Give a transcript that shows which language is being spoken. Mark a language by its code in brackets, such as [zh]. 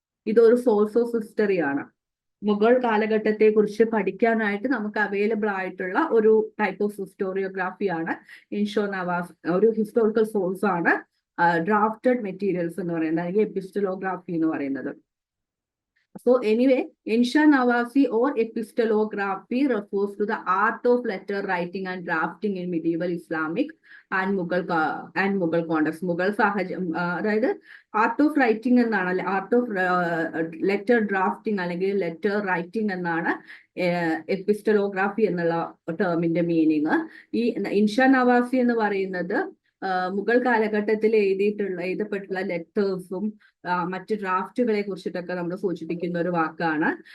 [ml] ഇതൊരു source of history ആണ്. മുഗൾ കാലഘട്ടത്തെ കുറിച്ച് പഠിക്കാനായിട്ട് നമുക്ക് അവൈലബിൾ ആയിട്ടുള്ള ഒരു ടൈപ്പ് ഓഫ് ഹിസ്റ്റോറിയോഗ്രാഫിയാണ് ഇൻഷാ നവാസി. ഒരു ഹിസ്റ്റോറിക്കൽ സോഴ്സ് ആണ് ഡ്രാഫ്റ്റഡ് മെറ്റീരിയൽസ് എന്ന് പറയുന്നത്, അല്ലെങ്കിൽ എപ്പിസ്റ്റലോഗ്രാഫി എന്ന് പറയുന്നത്. [en] So anyway, Insha Nawasi or epistolography refers to the art of letter writing and drafting in medieval Islamic and Mughal context. [ml] Mughal സാഹചര്യം, അതായത് ആർട്ട് ഓഫ് റൈറ്റിംഗ് എന്നാണ്, ആർട്ട് ഓഫ് ലെറ്റർ ഡ്രാഫ്റ്റിംഗ് അല്ലെങ്കിൽ ലെറ്റർ റൈറ്റിംഗ് എന്നാണ് എപ്പിസ്റ്റലോഗ്രാഫി എന്നുള്ള ടേമിന്റെ മീനിങ്. ഈ ഇൻഷാ നവാസി എന്ന് പറയുന്നത് മുഗൾ കാലഘട്ടത്തിൽ എഴുതപ്പെട്ടുള്ള ലെറ്റേഴ്സും മറ്റ് ഡ്രാഫ്റ്റുകളെ കുറിച്ചിട്ടൊക്കെ നമ്മൾ സൂചിപ്പിക്കുന്ന ഒരു വാക്കാണ്.